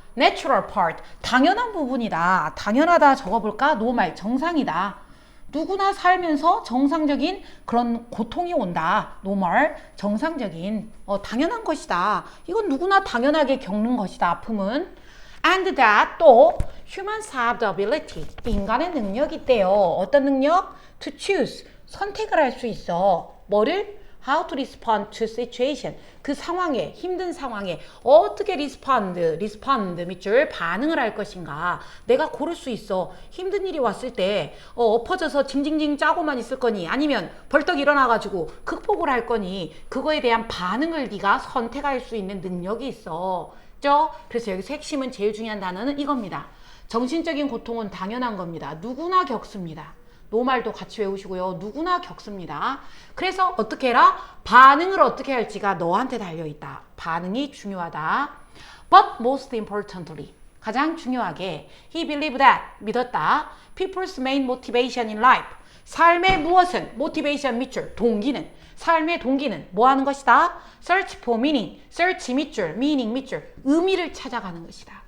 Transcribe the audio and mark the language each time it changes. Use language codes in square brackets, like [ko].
[en] Natural part, [ko] 당연한 부분이다. 당연하다 적어볼까? normal, 정상이다. 누구나 살면서 정상적인 그런 고통이 온다. normal, 정상적인, 당연한 것이다. 이건 누구나 당연하게 겪는 것이다. 아픔은. [en] And that [ko] 또 [en] humans have the ability, [ko] 인간의 능력이 있대요. 어떤 능력? [en] To choose, [ko] 선택을 할 수 있어. 뭐를? [en] How to respond to situation, [ko] 그 상황에, 힘든 상황에 어떻게 respond 밑줄 반응을 할 것인가. 내가 고를 수 있어. 힘든 일이 왔을 때 엎어져서 징징징 짜고만 있을 거니, 아니면 벌떡 일어나가지고 극복을 할 거니, 그거에 대한 반응을 네가 선택할 수 있는 능력이 있어. 그래서 여기서 핵심은, 제일 중요한 단어는 이겁니다. 정신적인 고통은 당연한 겁니다. 누구나 겪습니다. 노말도 같이 외우시고요. 누구나 겪습니다. 그래서 어떻게 해라? 반응을 어떻게 할지가 너한테 달려있다. 반응이 중요하다. [en] But most importantly, [ko] 가장 중요하게 [en] he believed that, [ko] 믿었다. [en] People's main motivation in life, [ko] 삶의 무엇은? motivation 밑줄, 동기는, 삶의 동기는 뭐 하는 것이다? [en] search for meaning, [ko] search 밑줄, meaning 밑줄, 의미를 찾아가는 것이다.